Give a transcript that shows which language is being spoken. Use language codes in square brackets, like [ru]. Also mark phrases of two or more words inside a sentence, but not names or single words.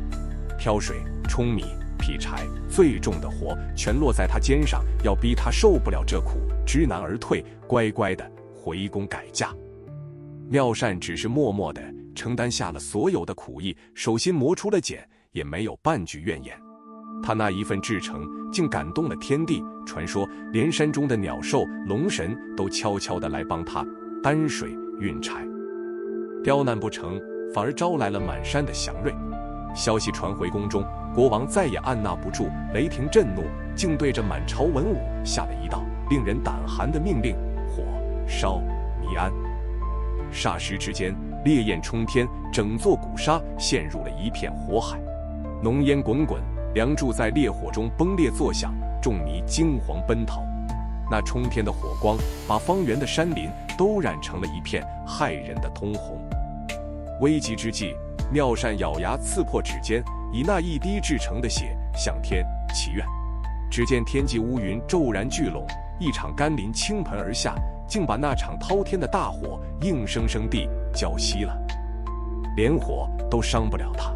[zh] 挑水、舂米、劈柴，最重的活全落在他肩上，要逼他受不了這苦，知难而退，乖乖的回宮改嫁。妙善只是默默地承擔下了所有的苦役，手心磨出了繭，也沒有半句怨言。他那一份至誠，竟感動了天地。傳說連山中的鳥獸、龍神都悄悄地來幫他擔水運柴。刁難不成，反而招來了滿山的祥瑞。消息傳回宮中，國王再也按捺不住雷霆震怒，竟對着滿朝文武下了一道令人膽寒的命令：火燒尼庵。霎時之間，烈焰衝天，整座古剎陷入了一片火海，濃煙滾滾，梁柱在烈火中崩裂作響，眾尼驚惶奔逃。那衝天的火光把方圓的山林都染成了一片骇人的通紅。危急之際，妙善咬牙刺破指尖，以那一滴制成的血向天祈願。只見天際烏雲驟然聚攏，一場甘霖傾盆而下，竟把那場滔天的大火硬生生地澆熄了，連火都傷不了他。